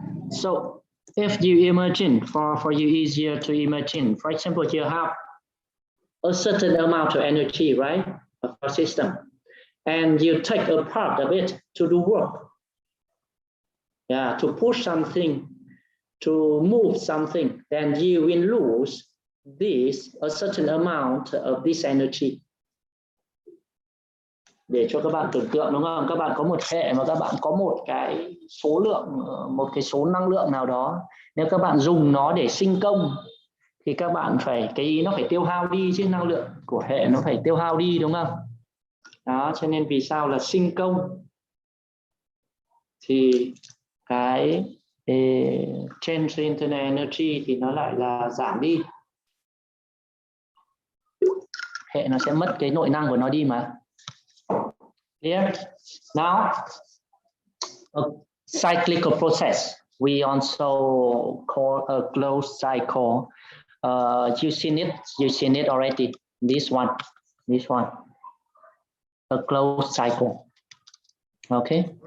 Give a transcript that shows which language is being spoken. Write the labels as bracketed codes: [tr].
[en] So if you imagine, for you easier to imagine, for example, you have a certain amount of energy, right, of a system, and you take a part of it to do work. Yeah, to push something, to move something, then you will lose a certain amount of this energy. [vi] Để cho các bạn tưởng tượng, đúng không? Các bạn có một hệ mà các bạn có một cái số lượng, một cái số năng lượng nào đó. Nếu các bạn dùng nó để sinh công thì các bạn phải, nó phải tiêu hao đi chứ, năng lượng của hệ nó phải tiêu hao đi, đúng không? Đó, cho nên vì sao là sinh công thì cái [en] change internal energy [vi] thì nó lại là giảm đi. Hệ nó sẽ mất cái nội năng của nó đi mà. [en] Here now, a cyclical process we also call a closed cycle. You seen it already. This one, a closed cycle. Okay.